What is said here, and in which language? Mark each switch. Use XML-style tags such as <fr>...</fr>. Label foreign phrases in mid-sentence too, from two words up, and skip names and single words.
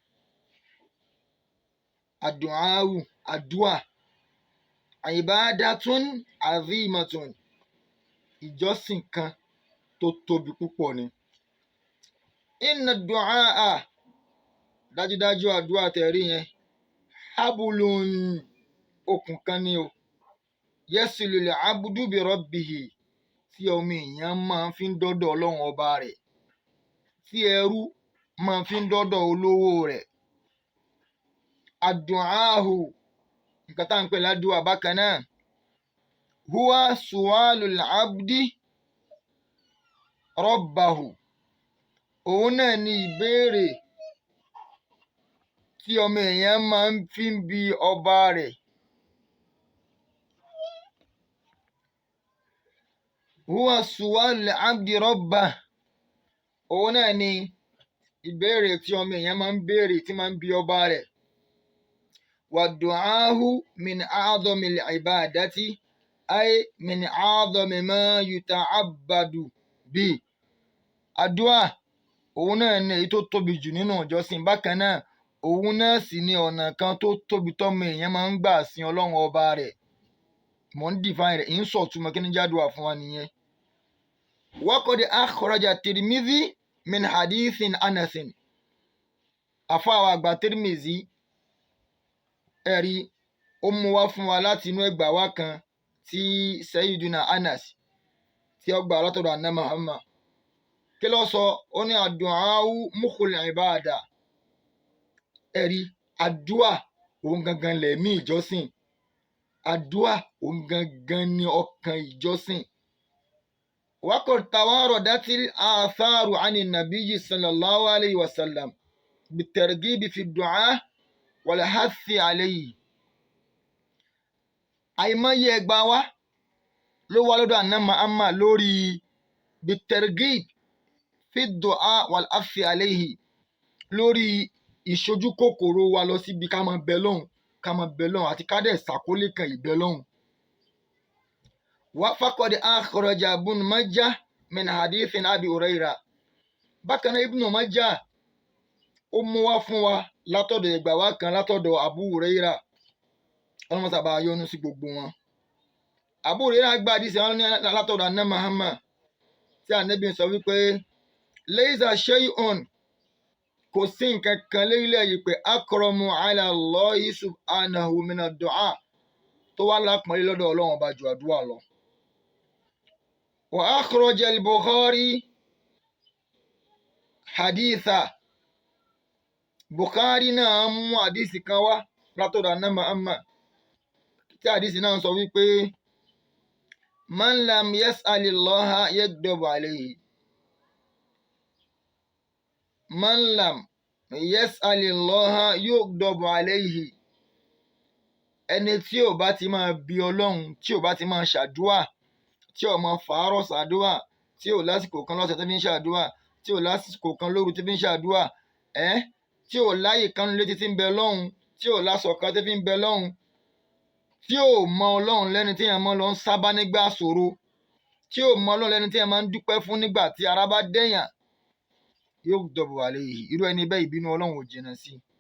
<yo>Ad-du'ahu, àdúà,</yo> <ar>عبادة عظيمة,</ar> <yo>ìjọsìn kan tó tóbi púpọ̀ ni.</yo> <ar>إن الدعاء,</ar> <yo>dájúdájú àdúà tẹ̀rí yẹn, hablun, okùn kan ni o,</yo> <ar>يصل العبد بربه,</ar> <yo>tí ọmọ èèyàn máa fi ń dọ́dọ̀ Ọlọ́run ọba rẹ̀, tí ẹrú máa fi ń dọ́dọ̀ olówó rẹ̀. Ad-du'ahu, nǹkan tá à ń pè ládùúà bákan náà,</yo> <ar>هو سؤال العبد ربه,</ar> <yo>òun náà ni ìbéèrè tí ọmọ èèyàn máa ń fi bi ọba rẹ̀.</yo> <ar>هو سؤال العبد ربه,</ar> <yo>òun náà ni ìbéèrè tí ọmọ èèyàn máa ń béèrè, tí máa ń bi ọba rẹ̀.</yo> <ar>والدعاء من أعظم العبادات أي من أعظم ما يتعبد به.</ar> <yo>Àdúà, òun náà ni èyí tó tóbi jù nínú ìjọsìn. Bákan náà, òun náà sì ni ọ̀nà kan tó tóbi tọ́mọ èèyàn máa ń gbà sin Ọlọ́run ọba rẹ̀. Mò ń define rẹ̀, ń sọ̀túnmọ̀ kí ni jẹ́ àdúà fún wa nìyẹn.</yo> <ar>وقد أخرج الترمذي من حديث أنس.</ar> <yo>Àfáà àgbà Tirmidhi, ẹ̀rí, ó mú wá fún wa láti inú ẹgbà wá kan tí Sayyiduna Anas tí ó gbà látọ̀dọ̀ Annabi Muhammad. Kí ló sọ? Ó ní</yo> <ar>الدعاء مخ العبادة.</ar> <yo>Ẹ̀rí, àdúà òun gangan lẹ̀mí ìjọsìn. Àdúà òun gangan ni ọkàn ìjọsìn.</yo> <ar>وقد تواترت الآثار عن النبي صلى الله عليه وسلم بالترغيب في الدعاء والحث عليه.</ar> <yo>Àìmọye ẹgbà wá ló wá lọ́dọ̀ Annabi Muhammad lórí</yo> <ar>بالترغيب في الدعاء والحث عليه,</ar> <yo>lórí ìṣojú kòkòrò wa lọ síbi ká máa bẹ lọ́hùn àti ká dẹ̀ ṣàkólé kan ìbẹ lọ́hùn.</yo> <ar>وقد أخرج ابن ماجه من حديث أبي هريرة.</ar> <yo>Bákan náà Ibn Majah ó mú wá fún wa látọ̀dọ̀ ẹgbà wá kan látọ̀dọ̀ Abu Hurairah ọlọ́mọ sábà yọ́nú sí gbogbo wọn. Abu Hurairah gba àdìsí àwọn ní látọ̀dọ̀ àná Muhammad tí ànábì sọ wípé</yo> <ar>ليس شيء,</ar> <yo>kò sí nǹkan kan lérílẹ̀ yìí pé</yo> <ar>أكرم على الله سبحانه من الدعاء</ar> <yo>tó wá lápọ̀nlé lọ́dọ̀ Ọlọ́run ọba ju àdúrà lọ.</yo> <ar>وأخرج البخاري حديثا,</ar> <yo>Bukhari náà mú àdìsí kan wá látọ̀dọ̀ àná Muhammad tí àdìsí náà sọ wípé</yo> <ar>من لم يسأل الله يغضب عليه, من لم يسأل الله يغضب عليه,</ar> <yo>ẹni tí ò bá ti máa bi Ọlọ́run, tí ò bá ti máa ṣàdúà, tí ò máa fàárọ̀ ṣàdúà, tí ò lásìkò kan lọ́sẹ̀ tó fi ń ṣàdúà, tí ò lásìkò kan lóru tó fi ń ṣàdúà, tí ò láyè kan létí tí ń bẹ lọ́hùn, tí ò lásọ kan tó fi ń bẹ lọ́hùn, tí ò mọ Ọlọ́run lẹ́ni tí èèyàn máa lọ ń sábà nígbà ṣòro, tí ò mọ Ọlọ́run lẹ́ni tí èèyàn máa ń dúpẹ́ fún nígbà tí ara bá dẹ̀yàn,</yo> <ar>يغضب عليه,</ar> <yo>irú ẹni bẹ́ẹ̀ ìbínú Ọlọ́run ò jìnnà sí.</yo>